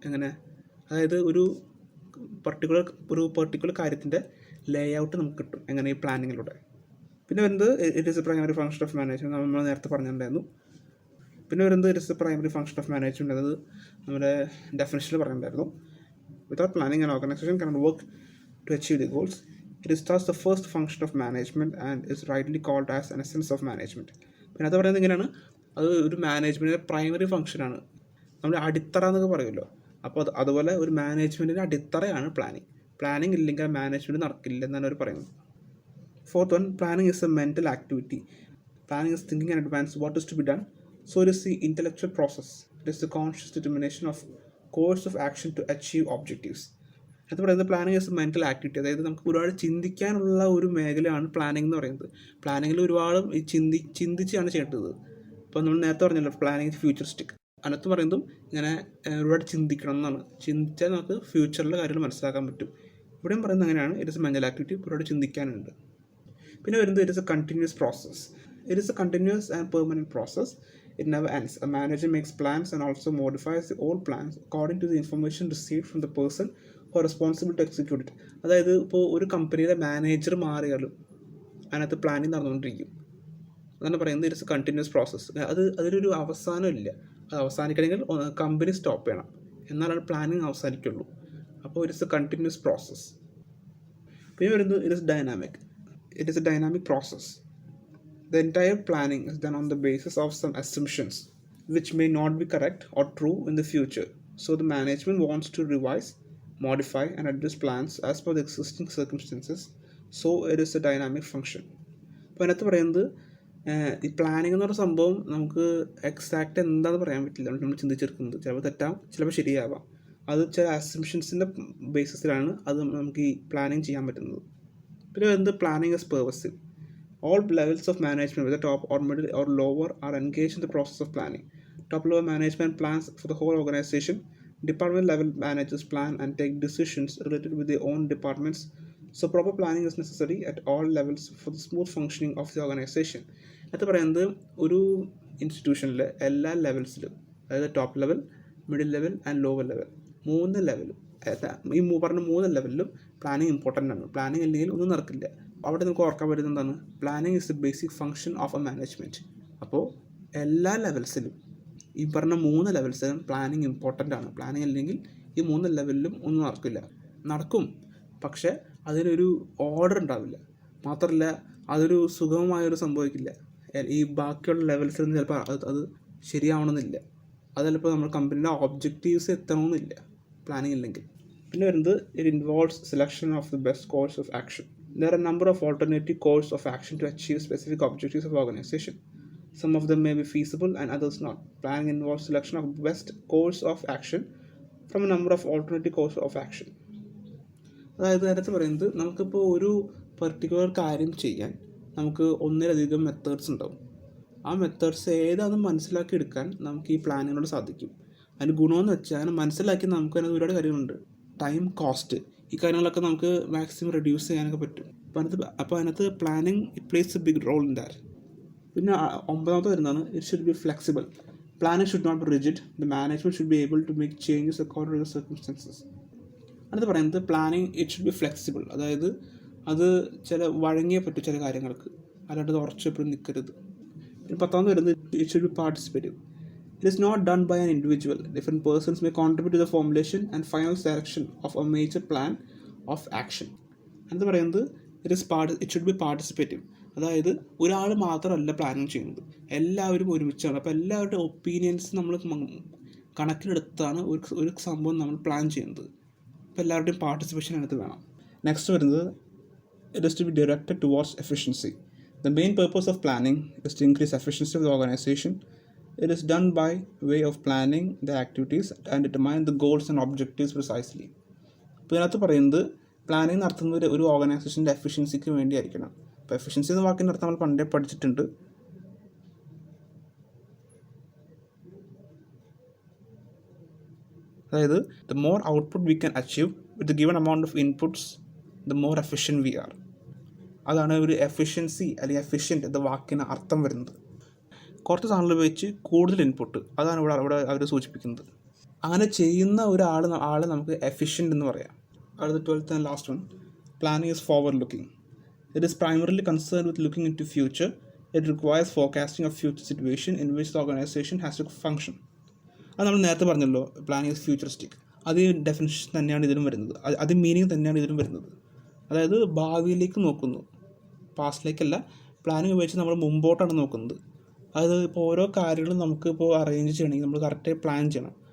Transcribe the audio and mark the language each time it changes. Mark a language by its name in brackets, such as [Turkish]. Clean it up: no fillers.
[Malayalam] എങ്ങനെ, അതായത് ഒരു പർട്ടിക്കുലർ കാര്യത്തിൻ്റെ ലേ ഔട്ട് നമുക്ക് കിട്ടും എങ്ങനെ, ഈ പ്ലാനിങ്ങിലൂടെ. പിന്നെ വരുന്നത് [English] It is a primary function of management. [Malayalam] നമ്മൾ നേരത്തെ പറഞ്ഞിട്ടുണ്ടായിരുന്നു. പിന്നെ വരുന്നത് [English] it is a primary function of management, [Malayalam] അത് നമ്മുടെ ഡെഫിനിഷനിൽ പറഞ്ഞിട്ടുണ്ടായിരുന്നു. [English] Without planning an organisation cannot work to achieve the goals. It is thus the first function of management and is rightly called as an essence of management. [Malayalam] പിന്നെ അത് പറയുന്നത് ഇങ്ങനെയാണ്, അത് ഒരു മാനേജ്മെൻറ്റിൻ്റെ primary ഫംഗ്ഷനാണ്. നമ്മൾ അടിത്തറ എന്നൊക്കെ പറയുമല്ലോ, അപ്പോൾ അതുപോലെ ഒരു മാനേജ്മെൻറ്റിൻ്റെ അടിത്തറയാണ് പ്ലാനിങ്. പ്ലാനിങ് ഇല്ലെങ്കിൽ ആ മാനേജ്മെൻറ്റ് നടക്കില്ല എന്നാണ് അവർ പറയുന്നത്. [English] Fourth one, planning is a mental activity. Planning is thinking in advance what is to be done. So it is the intellectual process. It is the conscious determination of course of action to achieve objectives. [Malayalam] അത് പറയുന്നത് [English] Planning is a mental activity. [Malayalam] അതായത് നമുക്ക് ഒരുപാട് ചിന്തിക്കാനുള്ള ഒരു മേഖലയാണ് planning എന്ന് പറയുന്നത്. പ്ലാനിങ്ങിൽ ഒരുപാട് ചിന്തിച്ചാണ് ചെയ്യേണ്ടത്. ഇപ്പോൾ നമ്മൾ നേരത്തെ പറഞ്ഞല്ലോ പ്ലാനിങ് ഫ്യൂച്ചറിസ്റ്റിക്. അതിനകത്ത് പറയുന്നതും ഇങ്ങനെ ഒരുപാട് ചിന്തിക്കണം എന്നാണ്. ചിന്തിച്ചാൽ നമുക്ക് ഫ്യൂച്ചറിലെ കാര്യങ്ങൾ മനസ്സിലാക്കാൻ പറ്റും. ഇവിടെയും പറയുന്നത് അങ്ങനെയാണ്, [English] it is a mental activity, [Malayalam] ഒരുപാട് ചിന്തിക്കാനുണ്ട്. പിന്നെ വരുന്നത് [English] It is a continuous process. It is a continuous and permanent process. It never ends. A manager makes plans and also modifies the old plans according to the information received from the person who are responsible to execute it. [Malayalam] അതായത് ഇപ്പോൾ ഒരു കമ്പനിയുടെ manager മാറിയാലും അതിനകത്ത് planning നടന്നുകൊണ്ടിരിക്കും. അതാണ് പറയുന്നത് [English] It is a continuous process. [Malayalam] അതിലൊരു അവസാനമില്ല. അത് അവസാനിക്കണമെങ്കിൽ കമ്പനി സ്റ്റോപ്പ് ചെയ്യണം, എന്നാലാണ് പ്ലാനിങ് അവസാനിക്കുള്ളൂ. [English] അപ്പോൾ it is a continuous process. [Malayalam] പിന്നെ വരുന്നത് [English] It is dynamic. It is a dynamic process. The entire planning is done on the basis of some assumptions which may not be correct or true in the future. So the management wants to revise, modify and adjust plans as per the existing circumstances. So it is a dynamic function. [Malayalam] അപ്പോൾ അതിനകത്ത് പറയുന്നത് ഈ planning എന്ന് പറയുന്ന സംഭവം നമുക്ക് exact എന്താണെന്ന് പറയാൻ പറ്റില്ല. നമ്മൾ ചിന്തിച്ചെടുക്കുന്നത് ചിലപ്പോൾ തെറ്റാം, ചിലപ്പോൾ ശരിയാവാം. അത് ചില അസംഷൻസിൻ്റെ ബേസിസിലാണ് അത് നമുക്ക് ഈ പ്ലാനിങ് ചെയ്യാൻ പറ്റുന്നത്. പിന്നെ വരുന്നത് [English] Planning is pervasive. All levels of management, whether top or middle or lower, are engaged in the process of planning. Top level management plans for the whole organization. Department level managers plan and take decisions related with their own departments. So proper planning is necessary at all levels for the smooth functioning of the organization. [Malayalam] അത് പറയുന്നത് ഒരു ഇൻസ്റ്റിറ്റ്യൂഷനിലെ എല്ലാ ലെവൽസിലും, അതായത് top level, middle level and lower level, 3 ലെവലും, ഈ പറഞ്ഞ 3 ലെവലിലും planning important ആണ്. Planning ഇല്ലെങ്കിൽ ഒന്നും നടക്കില്ല. അവിടെ നമുക്ക് ഓർക്കാൻ പറ്റുന്നത് എന്താണ്, [English] Planning is the basic function of a management. [Malayalam] അപ്പോൾ എല്ലാ ലെവൽസിലും, ഈ പറഞ്ഞ 3 ലെവൽസിലും പ്ലാനിങ് ഇമ്പോർട്ടൻ്റ് ആണ്. പ്ലാനിങ് ഇല്ലെങ്കിൽ ഈ 3 ലെവലിലും ഒന്നും നടക്കില്ല. നടക്കും, പക്ഷേ അതിനൊരു ഓർഡർ ഉണ്ടാവില്ല. മാത്രമല്ല അതൊരു സുഗമമായൊരു സംഭവിക്കില്ല. ഈ ബാക്കിയുള്ള ലെവൽസിൽ ചിലപ്പോൾ അത് ശരിയാവണമെന്നില്ല. അത് ചിലപ്പോൾ നമ്മൾ കമ്പനിയുടെ ഒബ്ജക്റ്റീവ്സ് എത്തണമെന്നില്ല പ്ലാനിങ് ഇല്ലെങ്കിൽ. പിന്നെ വരുന്നത് [English] It involves selection of the best course of action. There are a number of alternative courses of action to achieve specific objectives of organization. Some of them may be feasible and others not. Planning involves selection of best course of action from a number of alternative courses of action. [Malayalam] അതായത് അതിനകത്ത് പറയുന്നത് നമുക്കിപ്പോൾ ഒരു particular കാര്യം ചെയ്യാൻ നമുക്ക് ഒന്നിലധികം methods ഉണ്ടാവും. ആ മെത്തേഡ്സ് ഏതാണെന്ന് മനസ്സിലാക്കി എടുക്കാൻ നമുക്ക് ഈ പ്ലാനിങ്ങിനോട് സാധിക്കും. അതിന് ഗുണമെന്ന് വെച്ചാൽ അതിനെ മനസ്സിലാക്കി നമുക്ക് അതിനകത്ത് ഒരുപാട് കാര്യങ്ങളുണ്ട്. ടൈം, കോസ്റ്റ്, ഈ കാര്യങ്ങളൊക്കെ നമുക്ക് മാക്സിമം റെഡ്യൂസ് ചെയ്യാനൊക്കെ പറ്റും. അപ്പോൾ അതിനകത്ത് [English] Planning it plays a big role in that. [Malayalam] പിന്നെ 9ാമത്തെ വരുന്നതാണ് [English] It should be flexible. Planning should not be rigid. The management should be able to make changes according to the circumstances. [Malayalam] അടുത്ത് പറയുന്നത് [English] Planning it should be flexible. [Malayalam] അതായത് അത് വഴങ്ങിയേ പറ്റും ചില കാര്യങ്ങൾക്ക്, അല്ലാണ്ട് അത് ഉറച്ച് എപ്പോഴും നിൽക്കരുത്. പിന്നെ 10ാമത് വരുന്നത് [English] It should be participative. It is not done by an individual. Different persons may contribute to the formulation and final direction of a major plan of action. [Malayalam] എന്ന് പറയുന്നത് [English] it should be participative. [Malayalam] അതായത് ഒരാൾ മാത്രമല്ല planning ചെയ്യുന്നത്, എല്ലാവരും ഒരുമിച്ചാണ്. അപ്പോൾ എല്ലാവരുടെ ഒപ്പീനിയൻസ് നമ്മൾ കണക്കിലെടുത്താണ് ഒരു സംഭവം നമ്മൾ പ്ലാൻ ചെയ്യുന്നത്. അപ്പോൾ എല്ലാവരുടെയും പാർട്ടിസിപ്പേഷൻ അതിനകത്ത് വേണം. [English] Next വരുന്നത് it is to be directed towards efficiency. The main purpose of planning is to increase efficiency of the organization. It is done by way of planning the activities and determine the goals and objectives precisely. [Malayalam] ഇപ്പോൾ ഇതിനകത്ത് പറയുന്നത് planning നടത്തുന്നത് ഒരു ഓർഗനൈസേഷൻ്റെ എഫിഷ്യൻസിക്ക് വേണ്ടിയായിരിക്കണം. അപ്പോൾ efficiency എന്ന വാക്കിൻ്റെ അർത്ഥം നമ്മൾ പണ്ടേ പഠിച്ചിട്ടുണ്ട്. [English] അതായത് the more output we can achieve with the given amount of inputs, the more efficient we are. [Malayalam] അതാണ് ഒരു എഫിഷ്യൻസി അല്ലെങ്കിൽ എഫിഷ്യൻറ്റ് എന്ന വാക്കിന് അർത്ഥം വരുന്നത്. കുറച്ച് സാധനങ്ങൾ വെച്ച് കൂടുതൽ ഇൻപുട്ട്, അതാണ് ഇവിടെ അവർ സൂചിപ്പിക്കുന്നത്. അങ്ങനെ ചെയ്യുന്ന ആളെ നമുക്ക് എഫിഷ്യൻ്റ് എന്ന് പറയാം. [English] അടുത്ത 12th and last one, planning is forward looking. It is primarily concerned with looking into future. It requires forecasting of future situation in which the organization has to function. [Malayalam] അത് നമ്മൾ നേരത്തെ പറഞ്ഞല്ലോ, [English] Planning is futuristic. [Malayalam] അത് definition തന്നെയാണ് ഇതിലും വരുന്നത്, അത് meaning തന്നെയാണ് ഇതിലും വരുന്നത്. അതായത് ഭാവിയിലേക്ക് നോക്കുന്നു, പാസ്റ്റിലേക്കല്ല. പ്ലാനിങ് ഉപയോഗിച്ച് നമ്മൾ മുമ്പോട്ടാണ് നോക്കുന്നത്. അത് ഇപ്പോൾ ഓരോ കാര്യങ്ങളും നമുക്കിപ്പോൾ അറേഞ്ച് ചെയ്യണമെങ്കിൽ നമ്മൾ കറക്റ്റായി പ്ലാൻ ചെയ്യണം.